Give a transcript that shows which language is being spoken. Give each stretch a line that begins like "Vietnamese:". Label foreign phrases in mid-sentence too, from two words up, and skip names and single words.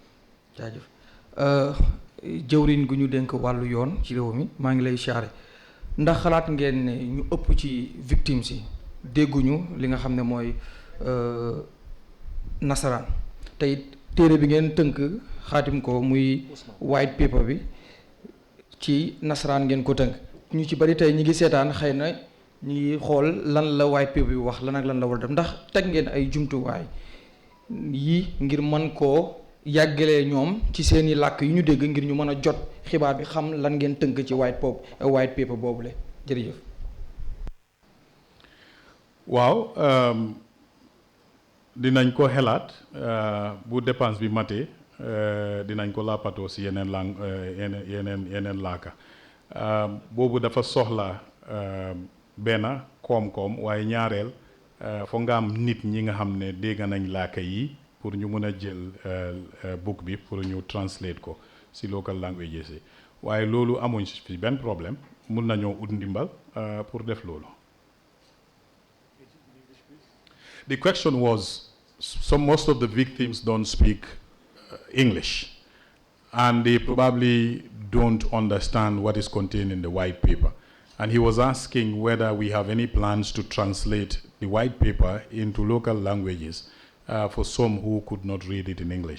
Wolof: Jëwriñ gu ñu dénk wàllu yoon ci réew mi maa ngi lay siyaare ndax xalaat ngeen ne ñu ëpp ci victimes yi dégguñu li nga xam ne mooy nasaraan te it téere bi ngeen tënk xaatim ko muy
English: white paper
Wolof: bi ci nasaraan ngeen ko tënk ñu ci bari tey ñi ngi seetaan xëy na ñi ngi xool lan la
English: white paper
Wolof: bi wax lan ak lan la war a def ndax teg ngeen ay jumtuwaay yi ngir mën koo yàggalee ñoom ci seeni làkk yu ñu dégg ngir ñu mën a jot xibaar bi xam lan ngeen tënk ci
English: white paper
Wolof: boobule jërëjëf. waaw dinañ ko xelaat bu dépense bi matee dinañ ko làppatoo si yeneen laaka boobu dafa soxla benn koom-koom waaye ñaareel foog nga am nit ñi nga xam ne dégg nañ laaka yi pour ñu mën a jël book bi pour ñu translate ko si
English: local languages
Wolof: yi waaye loolu amuñ fi benn problème mun nañoo ut ndimbal pour def loolu.
English: The question was, most of the victims don't speak English, and they probably don't understand what is contained in the white paper. And he was asking whether we have any plans to translate the white paper into local languages for some who could not read it in English.